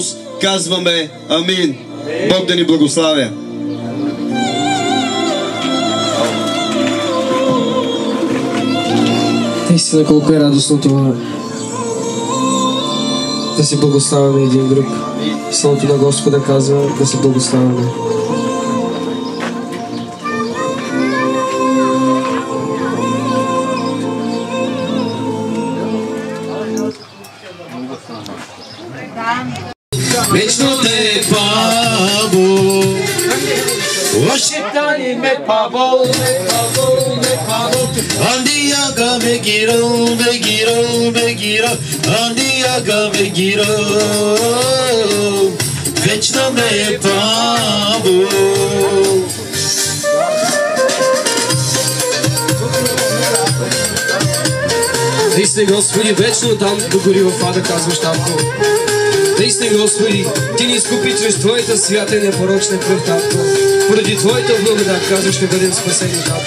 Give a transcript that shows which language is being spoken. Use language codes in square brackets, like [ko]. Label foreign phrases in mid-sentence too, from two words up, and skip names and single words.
[bg] Казваме Амин. Бог да ни благославя. Наистина колко е радостно това да се благославяме един друг. Словото на Господа казва да се благославяме. Вечно те пабо, Oshitani me pabo, Andiaga begiro, Andiaga begiro, Vечно me pabo. Наистина, Господи, вечно там догори в ада, казваш Татко. Наистина, Господи, Ти ни изкупи чрез Твоята свята и непорочна кръв, Татко. Поради Твоята благодат, казваш, ще бъдем спасени, Татко.